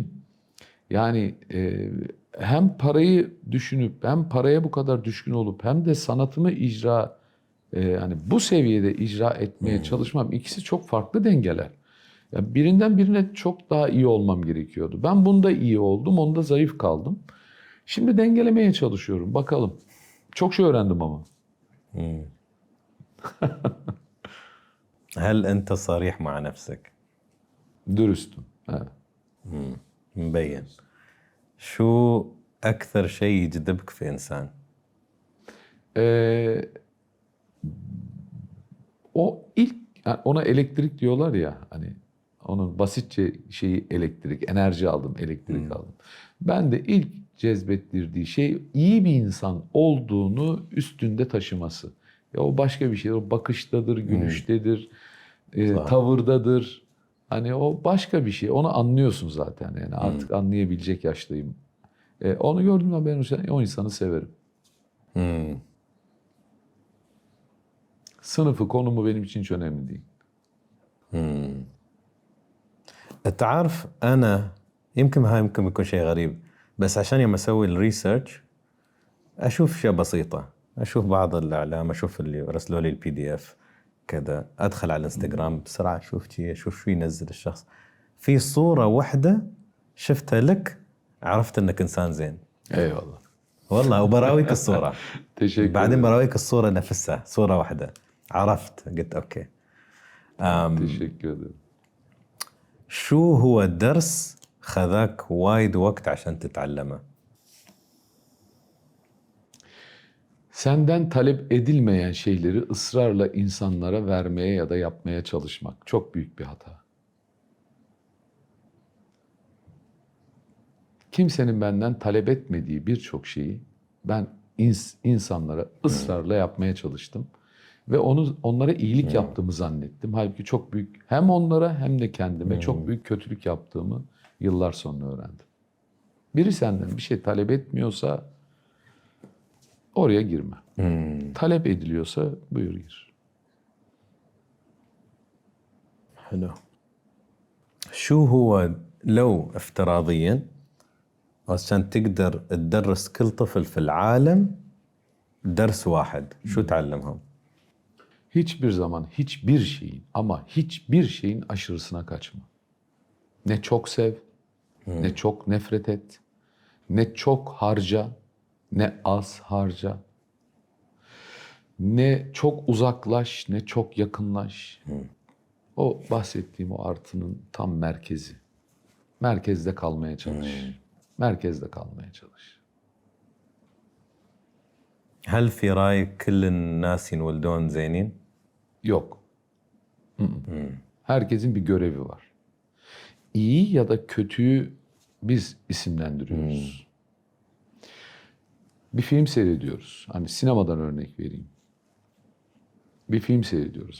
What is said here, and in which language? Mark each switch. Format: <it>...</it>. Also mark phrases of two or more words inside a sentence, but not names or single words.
<tr>Yani hem parayı düşünüp hem paraya bu kadar düşkün olup hem de sanatımı yani bu seviyede icra etmeye çalışmam, ikisi çok farklı dengeler. Yani birinden birine çok daha iyi olmam gerekiyordu. Ben bunda iyi oldum, onda zayıf kaldım. Şimdi dengelemeye çalışıyorum. Bakalım. Çok şey öğrendim ama.</tr> <ar>هل انت صريح مع نفسك؟</ar> <tr>Dürüstüm. Ha.</tr> <ar>مبين. شو اكثر شيء يجذبك في انسان؟</ar> <tr>Ee, O ilk yani ona elektrik diyorlar ya hani onun basitçe şeyi elektrik, enerji aldım, elektrik aldım. Ben de ilk cezbettirdiği şey iyi bir insan olduğunu üstünde taşıması. Ya o başka bir şey, o bakıştadır, gülüştedir, tavırdadır. Hani o başka bir şey. Onu anlıyorsun zaten yani artık anlayabilecek yaştayım. Onu gördüğümde ben o insanı severim. Sınıfı, konumu benim için hiç önemli değil.</tr> <ar>تعرف انا يمكن يكون شيء غريب، بس عشان يوم اسوي الريسيرش اشوف اشياء بسيطه، اشوف بعض الاعلام، اشوف اللي رسلوا لي البي دي اف كذا، ادخل على الانستغرام بسرعه اشوف شو ينزل الشخص. في صوره واحده شفتها لك عرفت انك انسان زين</ar> <tr>Eyvallah.</tr> <ar>والله، وبراويك الصوره</ar> <tr>Teşekkür</tr> <ar>بعدين</ar> <tr>ederim.</tr> <ar>براويك الصوره نفسها، صوره واحده عرفت، قلت اوكي.</ar> <tr>Teşekkür ederim.</tr> <ar>شو هو درس خذاك وايد وقت عشان تتعلمه؟</ar> <tr>Senden talep edilmeyen şeyleri ısrarla insanlara vermeye ya da yapmaya çalışmak çok büyük bir hata. Kimsenin benden talep etmediği birçok şeyi ben insanlara ısrarla yapmaya çalıştım ve onlara iyilik yaptığımı zannettim. Halbuki çok büyük hem onlara hem de kendime çok büyük kötülük yaptığımı yıllar sonra öğrendim. Biri senden bir şey talep etmiyorsa oraya girme. Talep ediliyorsa buyur gir.</tr> <ar>حلو. شو هو لو افتراضيا عشان تقدر تدرس كل طفل في العالم درس واحد شو تعلمهم؟</ar> <tr>Hiçbir zaman hiçbir şeyin ama hiçbir şeyin aşırısına kaçma. Ne çok sev, ne çok nefret et, ne çok harca, ne az harca. Ne çok uzaklaş, ne çok yakınlaş. O bahsettiğim o artının tam merkezi. Merkezde kalmaya çalış. Merkezde kalmaya çalış.</tr> <ar>هل في رايك كل الناس ينولدون زينين؟</ar> <tr>Yok. Herkesin bir görevi var. İyi ya da kötüyü biz isimlendiriyoruz. Bir film seyrediyoruz. Hani sinemadan örnek vereyim. Bir film seyrediyoruz.</tr>